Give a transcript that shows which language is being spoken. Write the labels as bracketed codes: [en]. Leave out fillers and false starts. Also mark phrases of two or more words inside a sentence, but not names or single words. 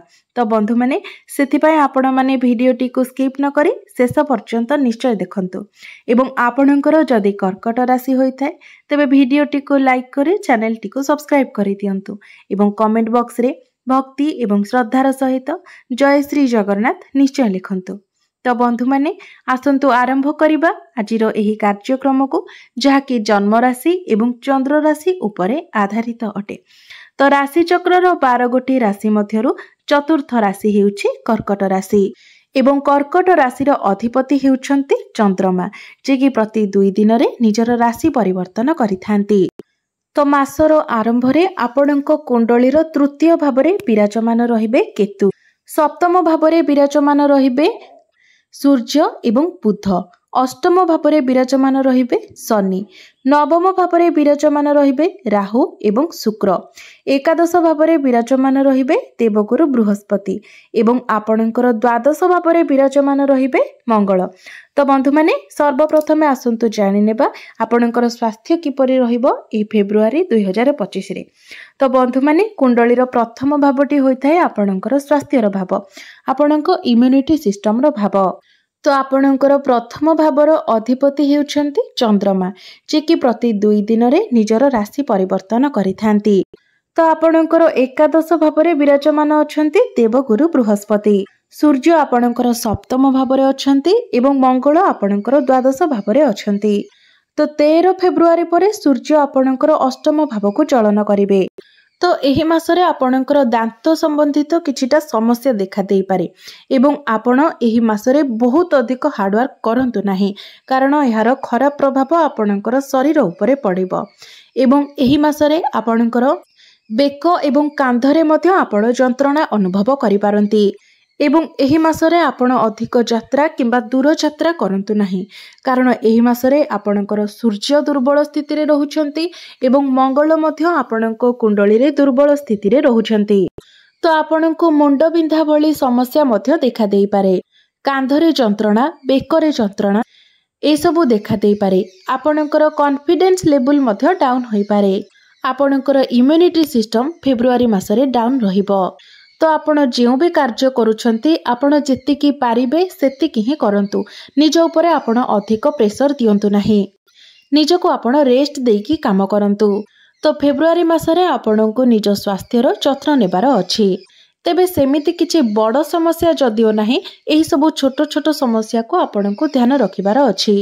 [or] ତୋ ବନ୍ଧୁ ମାନେ ସେଥିପାଇଁ ଆପଣ ମାନେ ଭିଡିଓଟି କୁ ସ୍କିପ୍ ନ କରି ଶେଷ ପର୍ଯ୍ୟନ୍ତ ନିଶ୍ଚୟ ଦେଖନ୍ତୁ ଏବଂ ଆପଣଙ୍କର ଯଦି କର୍କଟ ରାଶି ହୋଇଥାଏ ତେବେ ଭିଡିଓଟି କୁ ଲାଇକ୍ କରି ଚ୍ୟାନେଲ୍ ଟି କୁ ସବସ୍କ୍ରାଇବ୍ କରି ଦିଅନ୍ତୁ ଏବଂ [en] comment box [or] ରେ ଭକ୍ତି ଏବଂ ଶ୍ରଦ୍ଧାର ସହିତ ଜୟ ଶ୍ରୀ ଜଗନ୍ନାଥ ନିଶ୍ଚୟ ଲେଖନ୍ତୁ। ତୋ ବନ୍ଧୁ ମାନେ ଆସନ୍ତୁ ଆରମ୍ଭ କରିବା ଆଜିର ଏହି କାର୍ଯ୍ୟକ୍ରମ କୁ, ଯାହାକି ଜନ୍ମ ରାଶି ଏବଂ ଚନ୍ଦ୍ର ରାଶି ଉପରେ ଆଧାରିତ ଅଟେ। ତୋ ରାଶି ଚକ୍ରର 12 ଗୋଟି ରାଶି ମଧ୍ୟରୁ ଚତୁର୍ଥ ରାଶି ହେଉଛି କର୍କଟ ରାଶି ଏବଂ କର୍କଟ ରାଶିର ଅଧିପତି ହେଉଛନ୍ତି ଚନ୍ଦ୍ରମା, ଯେ କି ପ୍ରତି 2 ଦିନ ରେ ନିଜର ରାଶି ପରିବର୍ତ୍ତନ କରିଥାନ୍ତି। ତୋ ମାସର ଆରମ୍ଭ ରେ ଆପଣଙ୍କ କୁଣ୍ଡଳୀର ତୃତୀୟ ଭାବରେ ବିରାଜମାନ ରହିବେ କେତୁ, ସପ୍ତମ ଭାବରେ ବିରାଜମାନ ରହିବେ ସୂର୍ଯ୍ୟ ଏବଂ ବୁଧ, ଅଷ୍ଟମ ଭାବରେ ବିରାଜମାନ ରହିବେ ଶନି, ନବମ ଭାବରେ ବିରାଜମାନ ରହିବେ ରାହୁ ଏବଂ ଶୁକ୍ର, ଏକାଦଶ ଭାବରେ ବିରାଜମାନ ରହିବେ ଦେବଗୁରୁ ବୃହସ୍ପତି ଏବଂ ଆପଣଙ୍କର ଦ୍ୱାଦଶ ଭାବରେ ବିରାଜମାନ ରହିବେ ମଙ୍ଗଳ। ତୋ ବନ୍ଧୁ ମାନେ ସର୍ବପ୍ରଥମେ ଆସନ୍ତୁ ଜାଣି ନେବା ଆପଣଙ୍କର ସ୍ୱାସ୍ଥ୍ୟ କିପରି ରହିବ ଏ ଫେବୃଆରୀ 2025 ରେ। ତୋ ବନ୍ଧୁ ମାନେ କୁଣ୍ଡଳୀର ପ୍ରଥମ ଭାବଟି ହୋଇଥାଏ ଆପଣଙ୍କର ସ୍ୱାସ୍ଥ୍ୟର ଭାବ, ଆପଣଙ୍କ [en] immunity system [or] ର ଭାବ। ତୋ ଆପଣଙ୍କର ପ୍ରଥମ ଭାବର ଅଧିପତି ହେଉଛନ୍ତି ଚନ୍ଦ୍ରମା, ଯେ କି ପ୍ରତି 2 ଦିନ ରେ ନିଜର ରାଶି ପରିବର୍ତ୍ତନ କରିଥାନ୍ତି। ତୋ ଆପଣଙ୍କର ଏକାଦଶ ଭାବରେ ବିରାଜମାନ ଅଛନ୍ତି ଦେବଗୁରୁ ବୃହସ୍ପତି, ସୂର୍ଯ୍ୟ ଆପଣଙ୍କର ସପ୍ତମ ଭାବରେ ଅଛନ୍ତି ଏବଂ ମଙ୍ଗଳ ଆପଣଙ୍କର ଦ୍ୱାଦଶ ଭାବରେ ଅଛନ୍ତି। ତୋ 13 ଫେବୃଆରୀ ପରେ ସୂର୍ଯ୍ୟ ଆପଣଙ୍କର ଅଷ୍ଟମ ଭାବ କୁ ଚଳନ କରିବେ। ତୋ ଏହି ମାସରେ ଆପଣଙ୍କର ଦାନ୍ତ ସମ୍ବନ୍ଧିତ କିଛିଟା ସମସ୍ୟା ଦେଖା ଦେଇ ପାରେ ଏବଂ ଆପଣ ଏହି ମାସରେ ବହୁତ ଅଧିକ ହାର୍ଡୱର୍କ କରନ୍ତୁ ନାହିଁ, କାରଣ ଏହାର ଖରାପ ପ୍ରଭାବ ଆପଣଙ୍କର ଶରୀର ଉପରେ ପଡ଼ିବ ଏବଂ ଏହି ମାସରେ ଆପଣଙ୍କର ବ୍ୟାକ ଏବଂ କାନ୍ଧରେ ମଧ୍ୟ ଆପଣ ଯନ୍ତ୍ରଣା ଅନୁଭବ କରି ପାରନ୍ତି ଏବଂ ଏହି ମାସରେ ଆପଣ ଅଧିକ ଯାତ୍ରା କିମ୍ବା ଦୂର ଯାତ୍ରା କରନ୍ତୁ ନାହିଁ, କାରଣ ଏହି ମାସରେ ଆପଣଙ୍କର ସୂର୍ଯ୍ୟ ଦୁର୍ବଳ ସ୍ଥିତି ରେ ରହୁଛନ୍ତି ଏବଂ ମଙ୍ଗଳ ମଧ୍ୟ ଆପଣଙ୍କ କୁଣ୍ଡଳୀ ରେ ଦୁର୍ବଳ ସ୍ଥିତି ରେ ରହୁଛନ୍ତି। ତୋ ଆପଣଙ୍କୁ ମୁଣ୍ଡ ବିନ୍ଧା ଭଳି ସମସ୍ୟା ମଧ୍ୟ ଦେଖା ଦେଇ ପାରେ, କାନ୍ଧରେ ଯନ୍ତ୍ରଣା, ବ୍ୟାକରେ ଯନ୍ତ୍ରଣା ଏ ସବୁ ଦେଖା ଦେଇ ପାରେ। ଆପଣଙ୍କର [en] confidence level [or] ମଧ୍ୟ ଡାଉନ୍ ହୋଇ ପାରେ। ଆପଣଙ୍କର [en] immunity system [or] ଫେବୃଆରୀ ମାସରେ ଡାଉନ୍ ରହିବ। ତୋ ଆପଣ ଯୋ ଭି କାର୍ଯ୍ୟ କରୁଛନ୍ତି ଆପଣ ଯେତିକି ପାରିବେ ସେତିକି ହିଁ କରନ୍ତୁ, ନିଜ ଉପରେ ଆପଣ ଅଧିକ ପ୍ରେସର ଦିଅନ୍ତୁ ନାହିଁ, ନିଜକୁ ଆପଣ ରେଷ୍ଟ ଦେଇକି କାମ କରନ୍ତୁ। ତୋ ଫେବୃଆରୀ ମାସରେ ଆପଣଙ୍କୁ ନିଜ ସ୍ୱାସ୍ଥ୍ୟର ଯତ୍ନ ନେବାର ଅଛି। ତେବେ ସେମିତି କିଛି ବଡ଼ ସମସ୍ୟା ଯଦିଓ ନାହିଁ, ଏହି ସବୁ ଛୋଟ ଛୋଟ ସମସ୍ୟା କୁ ଆପଣଙ୍କୁ ଧ୍ୟାନ ରଖିବାର ଅଛି।